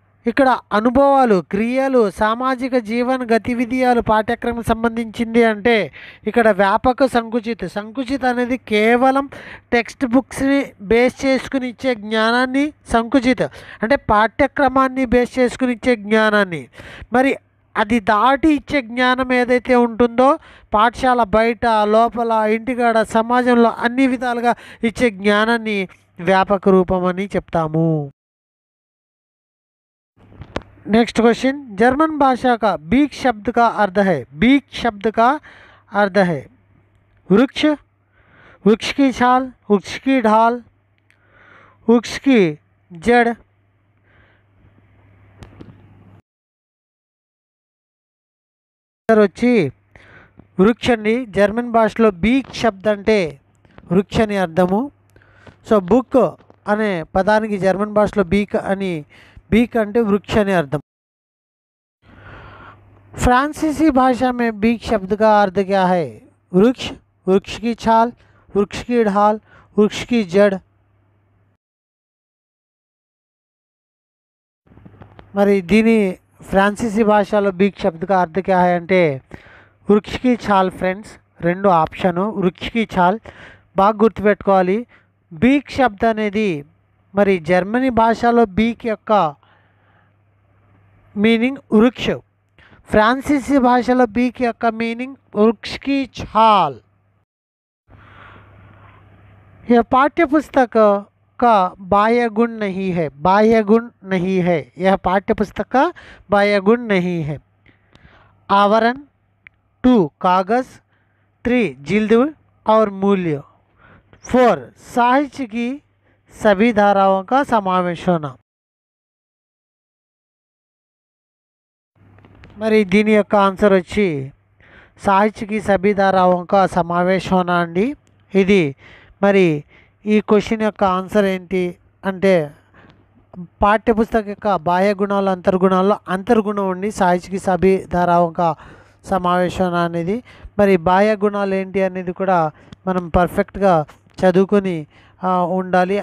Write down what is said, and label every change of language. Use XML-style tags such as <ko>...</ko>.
<te>ఇక్కడ అనుభవాలు, క్రియలు, సామాజిక జీవన గతివిధియాలు పాఠ్యక్రమం సంబంధించింది అంటే ఇక్కడ వ్యాపక సంకుచిత అనేది కేవలం టెక్స్ట్ బుక్స్ని బేస్ చేసుకుని ఇచ్చే జ్ఞానాన్ని, సంకుచిత అంటే పాఠ్యక్రమాన్ని బేస్ చేసుకుని ఇచ్చే జ్ఞానాన్ని, మరి అది దాటి ఇచ్చే జ్ఞానం ఏదైతే ఉంటుందో పాఠశాల బయట, లోపల, ఇంటికాడ, సమాజంలో అన్ని విధాలుగా ఇచ్చే జ్ఞానాన్ని వ్యాపక రూపం అని చెప్తాము.</te> <hi>नेक्स्ट क्वेश्चन, जर्मन भाषा का बीक शब्द का अर्थ है. बीक शब्द का अर्थ है वृक्ष, वृक्ष की छाल, वृक्ष की ढाल, वृक्ष की जड़.</hi> <te>వచ్చి వృక్ష అండి. జర్మన్ భాషలో బీక్ శబ్ద అంటే వృక్ష అని అర్థము. సో బుక్ అనే పదానికి జర్మన్ భాషలో बीक అంటే वृक्ष అని అర్థం.</te> <hi>फ्रांसीसी भाषा में बीक शब्द का अर्थ क्या है? वृक्ष, वृक्ष की छाल, वृक्ष की ढाल, वृक्ष की जड़.</hi> <te>మరి దీని ఫ్రాన్సీసీ భాషలో బీక్ శబ్द</te> <hi>का अर्थ क्या है</hi> <te>అంటే వృక్ష</te> <hi>की छाल.</hi> <te>ఫ్రెండ్స్ రెండు ఆప్షను వృక్ష</te> <hi>की छाल</hi> <te>బాగా గుర్తుపెట్టుకోవాలి. బీక్ శబ్ద అనేది మరి జర్మనీ భాషలో బీక్ యొక్క మీనింగ్ వృక్ష, ఫ్రాన్సీసీ భాషలో బీక్ యొక్క మీనింగ్ వృక్ష</te> <hi>की छाल. यह पाठ्य पुस्तक का बाह्य गुण नहीं है, बाह्य गुण नहीं है, यह पाठ्य पुस्तक का बाह्य गुण नहीं है। आवरण, 2 कागज़, 3 जिल्द और मूल्य, 4 साहित्य की सभी धाराओं का समावेश होना।</hi> <te>మరి దీని యొక్క ఆన్సర్ వచ్చి సాహిత్యకి</te> <hi>సభీ ధారావాంక సమావేశం होना</hi> <te>అండి। ఇది మరి ఈ క్వశ్చన్ యొక్క ఆన్సర్ ఏంటి అంటే పాఠ్యపుస్తక యొక్క బాహ్య గుణాలు అంతర్గుణాల్లో అంతర్గుణం ఉండి సాహిత్యకి సభీ ధారావాంక సమావేశం అనేది మరి బాహ్య గుణాలు ఏంటి అనేది కూడా మనం పర్ఫెక్ట్గా చదువుకొని ఉండాలి।</te>